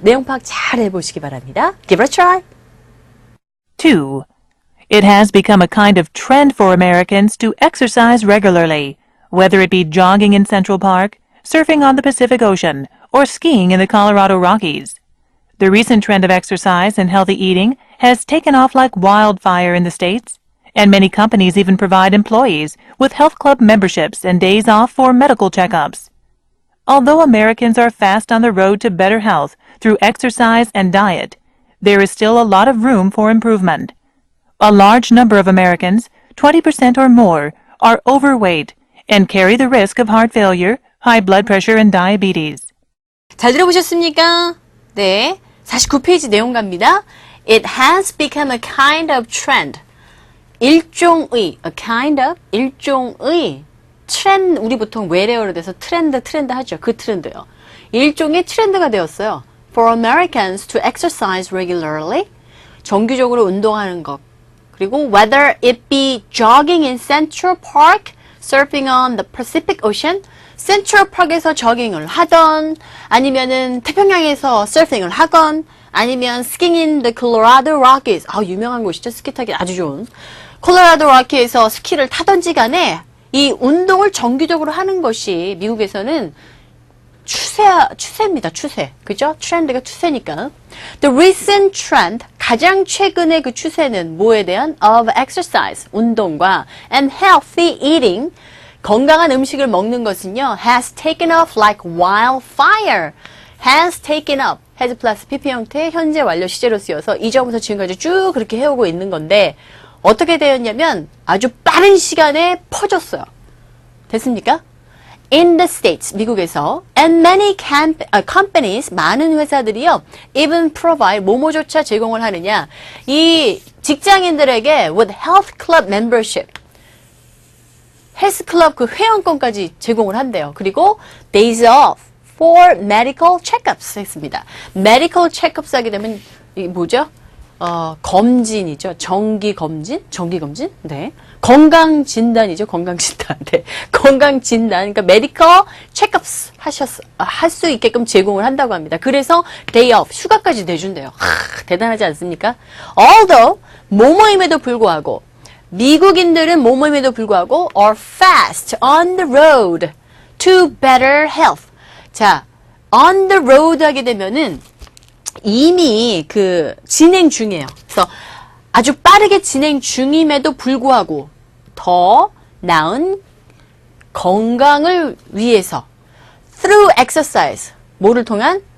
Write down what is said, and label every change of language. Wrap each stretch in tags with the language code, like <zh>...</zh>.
<ko>내용 파악 잘 해보시기 바랍니다.</ko> <en>Give it a try. 2. It has become a kind of trend for Americans to exercise regularly, whether it be jogging in Central Park, surfing on the Pacific Ocean, or skiing in the Colorado Rockies. The recent trend of exercise and healthy eating has taken off like wildfire in the States, and many companies even provide employees with health club memberships and days off for medical checkups. Although Americans are fast on the road to better health through exercise and diet, there is still a lot of room for improvement. A large number of Americans, 20% or more, are overweight and carry the risk of heart failure, high blood pressure, and diabetes.</en> <ko>잘 들어보셨습니까? 네, 49페이지 내용 갑니다.</ko> <en>It has become a kind of trend.</en> <ko>일종의,</ko> <en>a kind of,</en> <ko>일종의 트렌드, 우리 보통 외래어로 돼서 트렌드 하죠. 그 트렌드요. 일종의 트렌드가 되었어요.</ko> <en>For Americans to exercise regularly.</en> <ko>정기적으로 운동하는 것.</ko> <en>그리고 whether it be jogging in Central Park, surfing on the Pacific Ocean,</en> <ko>센트럴 파크에서 저깅을 하던, 아니면은 태평양에서 서핑을 하건, 아니면</ko> <en>skiing in the Colorado Rockies.</en> <ko>유명한 곳이죠. 스키 타기 아주 좋은. 콜로라도 로키에서 스키를 타던지 간에 이 운동을 정기적으로 하는 것이 미국에서는 추세입니다. 추세. 그죠? 트렌드가 추세니까.</ko> <en>The recent trend,</en> <ko>가장 최근의 그 추세는 뭐에 대한?</ko> <en>Of exercise,</en> <ko>운동과</ko> <en>and healthy eating,</en> <ko>건강한 음식을 먹는 것은요,</ko> <en>has taken off like wildfire. has taken up.</en> <ko>has 플러스 pp 형태의 현재 완료 시제로 쓰여서 이전부터 지금까지 쭉 그렇게 해오고 있는 건데 어떻게 되었냐면 아주 빠른 시간에 퍼졌어요. 됐습니까?</ko> <en>In the States,</en> <ko>미국에서</ko> <en>and many companies,</en> <ko>많은 회사들이요,</ko> <en>even provide,</en> <ko>뭐뭐조차 제공을 하느냐, 이 직장인들에게</ko> <en>with health club membership,</en> <ko>헬스클럽 그 회원권까지 제공을 한대요.</ko> <en>그리고 days off for medical checkups 했습니다. medical checkups</en> <ko>하게 되면 이게 뭐죠? 검진이죠. 정기검진? 네. 건강진단이죠. 건강진단. 네. 건강진단. 그러니까</ko> <en>medical checkups</en> <ko>할 수 있게끔 제공을 한다고 합니다. 그래서</ko> <en>day off,</en> <ko>휴가까지 내준대요. 대단하지 않습니까?</ko> <en>Although,</en> <ko>뭐뭐임에도 불구하고, 미국인들은 뭐뭐임에도 불구하고</ko> <en>are fast on the road to better health.</en> <ko>자, on the road 하게 되면은 이미 그 진행 중이에요. 그래서 아주 빠르게 진행 중임에도 불구하고 더 나은 건강을 위해서</ko> <en>through exercise,</en> <ko>뭐를 통한?</ko>